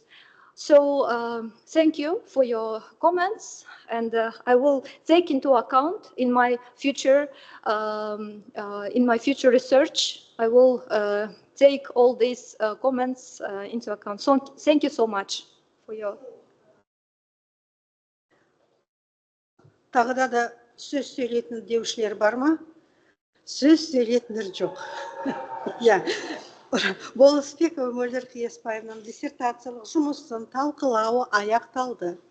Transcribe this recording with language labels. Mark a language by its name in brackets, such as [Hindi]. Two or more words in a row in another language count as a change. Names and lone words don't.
[English] So thank you for your comments, and I will take into account in my future research. I will take all these comments into account. So thank you so much for your. [Kazakh] Тағы да сөз сөйлейтін деушілер бар ма? Сөз сөйлейтіндер жоқ. Я. Болысбекова Мөлдір Қиясбаеваның диссертациялық жұмысын талқылауы аяқталды.